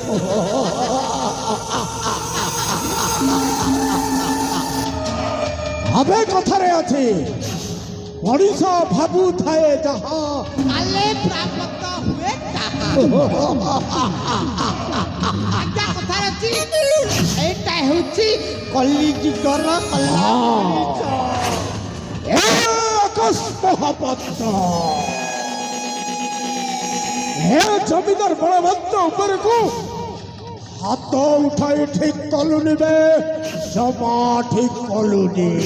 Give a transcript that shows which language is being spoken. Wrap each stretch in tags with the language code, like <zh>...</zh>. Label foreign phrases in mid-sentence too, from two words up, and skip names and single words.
<or>ଆବେ କଥାରେ ଅଛି, ମଣିଷ ଭାବୁ ଥାଏ ଯାହା କାଳେ ପ୍ରାପ୍ତ ହୁଏ ତାହା। ଆଜ୍ଞା କଥାରେ ଅଛି ଏଇଟା ହେଉଛି କଲିଯୁଗର କଲ୍ୟାଣ। ଏ ଆକାଶ ମହାପାତ୍ର, ଏ ଜମିଦାର ବଳବନ୍ତ ଉପରକୁ ହାତ ଉଠାଇ ଠିକ କଲୁନି ବେ, ଜମା ଠିକ କଲୁନି।</or>